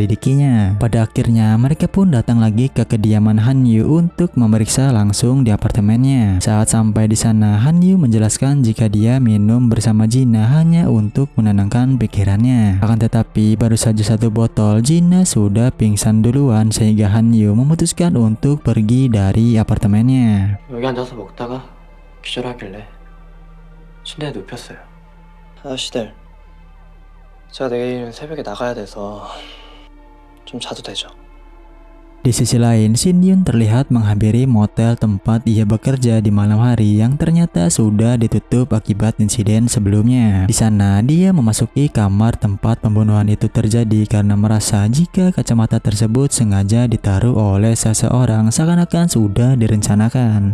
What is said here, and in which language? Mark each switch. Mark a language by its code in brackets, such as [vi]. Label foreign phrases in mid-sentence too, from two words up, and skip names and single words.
[id] Pada akhirnya, mereka pun datang lagi ke kediaman Han-yoon untuk memeriksa langsung di apartemennya. Saat sampai di sana, Han-yoon menjelaskan jika dia minum bersama Jina hanya untuk menenangkan pikirannya. Akan tetapi, baru saja 1 botol, Jina sudah pingsan duluan sehingga Han-yoon memutuskan untuk pergi dari apartemennya. [ko] 여기 앉아서 먹다가 기절하길래 침대에 눕혔어요. 아저씨들, 제가 내일 새벽에 나가야 돼서 좀 자도 되죠? [id] Di Di sisi lain, Shin Yun terlihat menghampiri motel tempat ia bekerja di malam hari yang ternyata sudah ditutup akibat insiden sebelumnya. Di sana, dia memasuki kamar tempat pembunuhan itu terjadi karena merasa jika kacamata tersebut sengaja ditaruh oleh seseorang seakan-akan sudah direncanakan.